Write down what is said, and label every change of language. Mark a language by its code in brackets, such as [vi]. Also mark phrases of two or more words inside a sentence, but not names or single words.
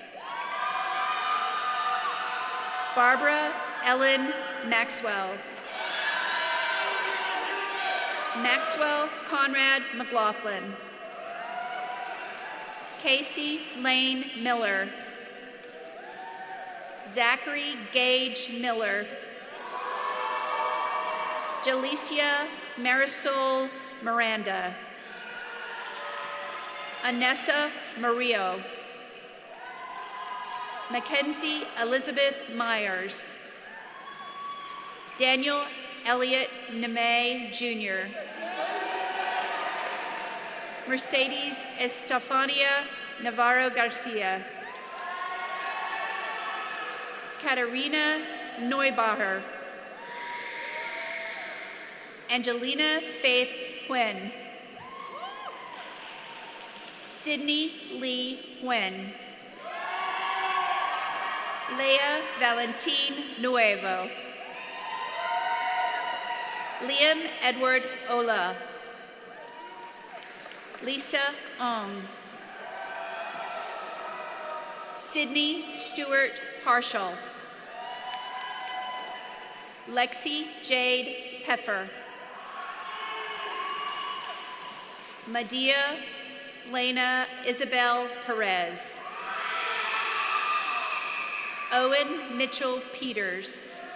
[en] Barbara Ellen Maxwell. Maxwell Conrad McLaughlin. Casey Lane Miller. Zachary Gage Miller. Jalicia Marisol Miranda. Anessa Murillo. Mackenzie Elizabeth Myers. Daniel Elliott Nemay Jr. Mercedes Estefania Navarro Garcia. Katarina Neubacher. Angelina Faith Huen. Sydney Lee Huen. Leah Valentine Nuevo. Liam Edward Ola. Lisa Ong. Sydney Stewart Partial. Lexi Jade Peffer. Medea Lena Isabel Perez. Owen Mitchell Peters.